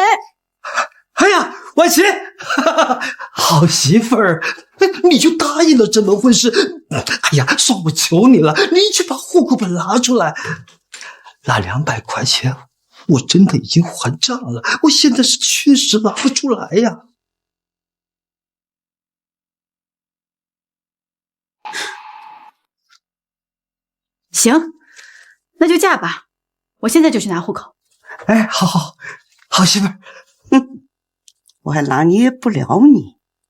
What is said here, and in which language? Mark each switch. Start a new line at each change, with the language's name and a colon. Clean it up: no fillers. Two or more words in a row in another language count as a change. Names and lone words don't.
Chinese: 哎呀，婉琪，好媳婦兒，你就答應了這門婚事。哎呀，算我求你了，你去把戶口本拿出來。那200塊錢，我真的已經還賬了，我現在是確實拿不出來呀。行，那就嫁吧，我現在就去拿戶口。哎，好媳婦兒。我還拿捏不了你。